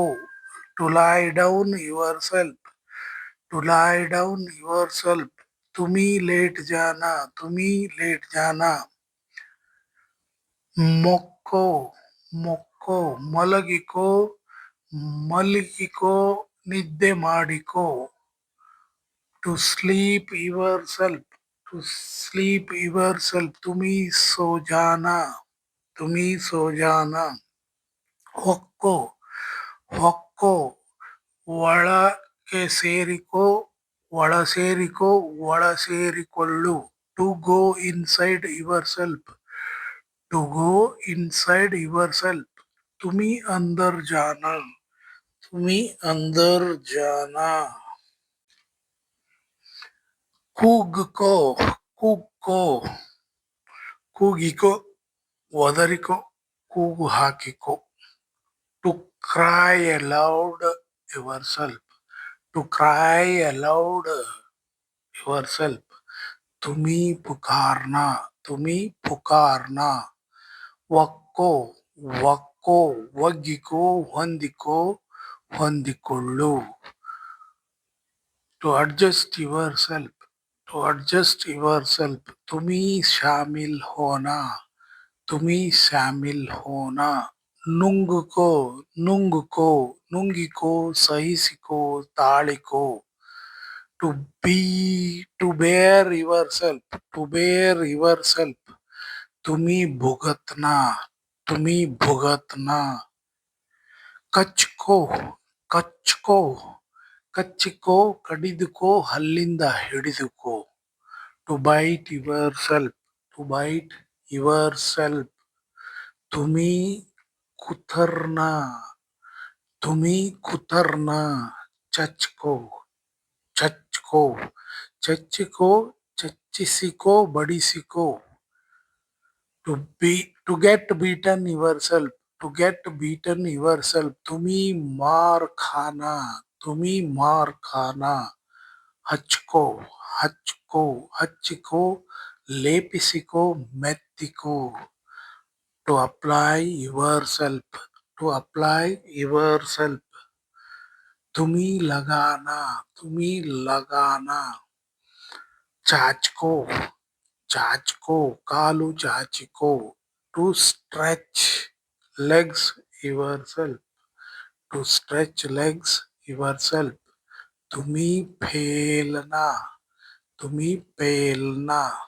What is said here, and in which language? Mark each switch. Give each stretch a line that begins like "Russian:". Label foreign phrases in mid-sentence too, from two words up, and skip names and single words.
English: to lie down yourself. to lie down yourself.
Hindi: तुम लेट जाना. तुम लेट जाना.
Kannada: ಮೊಕ್ಕೋ, ಮೊಕ್ಕೋ, ಮಲಗಿಕೋ, ಮಲಗಿಕೋ, ನಿದ್ದೆ ಮಾಡಿಕೋ.
English: to sleep yourself. to sleep yourself.
Hindi: तुम सो जाना. तुम्ही सो जाना.
Kannada: ಹೊಕ್ಕೋ ಹೊಕ್ಕೋ ಒಳಗೆ ಸೇರಿಕೋ ಒಳ ಸೇರಿಕೋ ಒಳ ಸೇರಿಕೊಳ್ಳು.
English: to go inside yourself. to go inside yourself.
Hindi: तुम्ही अंदर जाना. तुम्ही अंदर जाना.
Kannada: ಕೂಗ್ಕೋ ಕೂಗ್ಕೋ ಕೂಗಿಕೋ ಒದರಿಕೋ ಕೂಗು ಹಾಕಿಕೋ.
English: to cry aloud yourself. to cry aloud yourself.
Hindi: तुम्ही पुकारना. तुम्ही पुकारना.
Kannada: ಒಕ್ಕೋ ಒಕ್ಕೋ ಒಗ್ಗಿಕೋ ಹೊಂದಿಕೋ ಹೊಂದಿಕೊಳ್ಳು.
English: to adjust yourself. to adjust yourself.
Hindi: तुम्ही शामिल होना. तुम्ही शामिल होना.
Kannada: ನುಂಗುಕೋ ನುಂಗುಕೋ ನುಂಗಿಕೋ ಸಹಿಸಿಕೋ ತಾಳಿಕೋ.
English: to be to bear yourself. to bear yourself.
Hindi: तुम्ही भुगतना. तुम्ही भुगतना.
Kannada: ಕಚ್ಕೋ ಕಚ್ಕೋ ಕಚ್ಚಿಕೋ ಕಡಿದುಕೋ ಹಲ್ಲಿಂದ ಹಿಡಿದುಕೋ.
English: to bite yourself. to bite yourself.
Hindi: तुम कुतरना. तुम कुतरना.
Kannada: ಚಚ್ಕೋ ಚಚ್ಕೋ ಚಚ್ಚಿಕೋ ಚಚ್ಚಿಸಿಕೋ ಬಡಿಸಿಕೋ.
English: to be to get beaten yourself. to get beaten yourself.
Hindi: तुम्ही मार खाना. तुम्ही मार खाना.
Kannada: ಹಚ್ಕೋ ಹಚ್ಕೋ ಹಚ್ಚಿಕೋ ಲೇಪಿಸಿಕೋ ಮೆತ್ತಿಕೋ.
English: to apply yourself. to apply yourself.
Hindi: तुम्ही लगाना. तुम्ही लगाना.
Kannada: ಚಾಚ್ಕೋ ಚಾಚ್ಕೋ ಕಾಲು ಚಾಚಿಕೋ.
English: to stretch legs yourself. to stretch legs yourself.
Hindi: तुम फैलना. तुम फैलना.